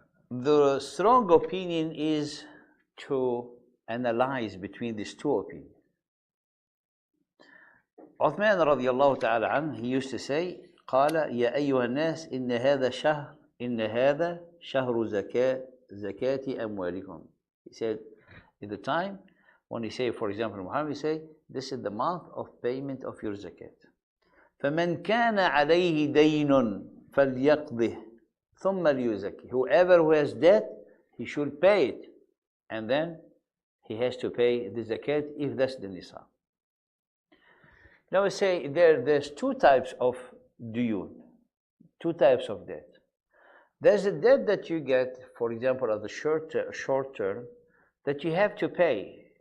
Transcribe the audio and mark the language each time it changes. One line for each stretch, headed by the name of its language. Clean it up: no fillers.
English: The strong opinion is to analyze between these two opinions.
Arabic: Uthman radiallahu ta'ala anhu,
English: he used to say,
Arabic: قال يا أيها الناس إن هذا شهر زكاة أموالكم.
English: He said, in the time when he say, for example, Muhammad, he say, this is the month of payment of your zakat.
Arabic: فمن كان عليه دين فليقضه ثم ليزكي.
English: Whoever who has debt, he should pay it, and then he has to pay the zakat if that's the nisab. Now we say there's two types of duyun, two types of debt. There's a debt that you get, for example, at the short term, that you have to pay.